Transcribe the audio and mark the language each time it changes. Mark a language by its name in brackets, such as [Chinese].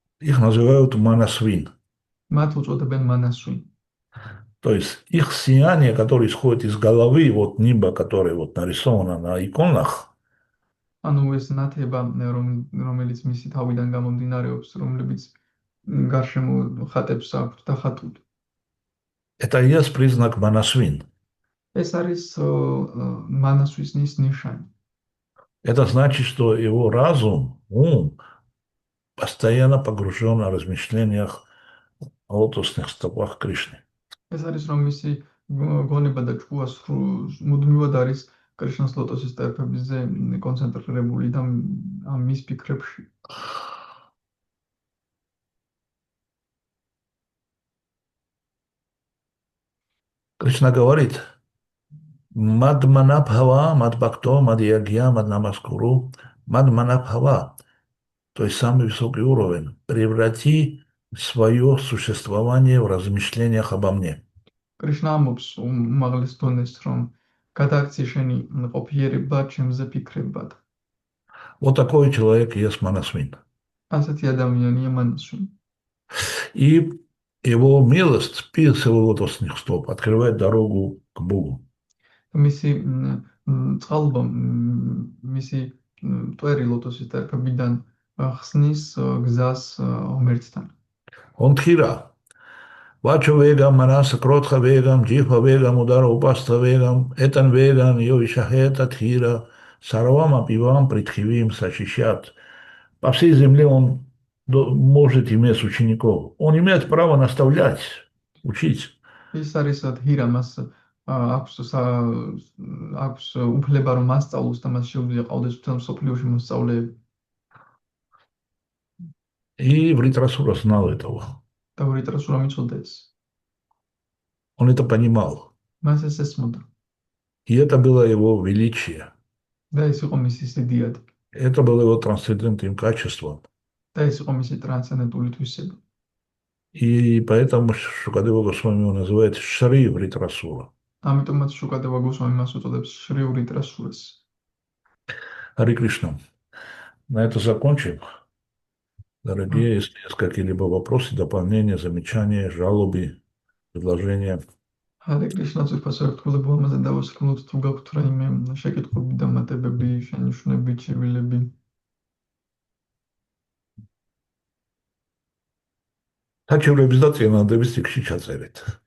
[Russian] их называют манасвин. [Georgian] მათ უწოდებენ მანასვინ. [Russian] То есть их сияние, которое исходит из головы, вот нимба, которая вот нарисована на иконах, [Georgian] ანუ ეს ნათება, რომელიც მისი თავიდან გამომდინარეობს, რომლებიც გარშემო ხატებს აქვთ დახატული. [Russian] это и есть признак манасвин. [Georgian] ეს არის მანასვისნის ნიშანი. [Russian] Это значит, что его разум, ум постоянно погружен на размышлениях о лотосных стопах Кришны. [Georgian] ეს არის რომ მისი გონება და ჭკუა მუდმივად არის კრიშნას ლოტოსის სტერფებზე კონცენტრირებული და ამ მის ფიქრებში. [Russian] Кришна говорит, [Sanskrit] Мадманабхава, Мадбакто, Мадьягья, Маднамаскуру, Мадманабхава, [Russian] то есть самый высокий уровень, преврати свое существование в размышлениях обо мне. [Georgian] კრიშნა ამბობს უმაღლეს დონეს, რომ გადააქცი შენი ყოფიერება ჩემზე ფიქრებად. [Russian] Вот такой человек есть Манасвин. [Georgian] ასეთი ადამიანია მანასვინი. [Russian] И его милость, спис его лотосных стоп, открывает дорогу к Богу. [Georgian] მისი წყალობა, მისი მტვერი ლოტოსის სტერფებიდან ხსნის გზას ღმერთთან. [Russian] Он тхира. [Sanskrit] Вачо вегам, манаса кротха вегам, джихва вегам, удара упаста вегам, этан вегам, йовишахета тхира, сарвама пивам притхивим сачищат. [Russian] По всей земле он может иметь учеников. Он имеет право наставлять, учить. [Georgian] ის არის თირა, მას აქვს უფლება რომ მასწავლოს და მას შეუძლია ყავდეს მთელ მსოფლიოში მოსწავლეები. [Russian] И Вритрасура знал этого. [Georgian] და ვრიტრასურა მიცოდა ეს. [Russian] Он это понимал. [Georgian] მას ეს ესმოდა. [Russian] И это было его величие. [Georgian] და ეს იყო მისი სიდიადი. [Russian] Это было его трансцендентным качеством. [Georgian] და ეს იყო მისი ტრანსცენდენტული თვისება. [Russian] И поэтому Шукадева Госвами его называет Шри Вритрасура. [Georgian] ამიტომაც შუკადევა გოსვამი მას უწოდებს შრი ვრიტრასურას. [Russian] Хари Кришна. На это закончим. Дорогие, если есть какие-либо вопросы, дополнения, замечания, жалобы, предложения. [Georgian] ჰარე კრიშნა ძვირფასო ერთგულებო ამაზე დავასრულოთ თუ გაქვთ რაიმე შეკითხვები და მატებები, შენიშვნები, ჩივილები. საჩივრების და წინადების ციკში ჩაწერეთ.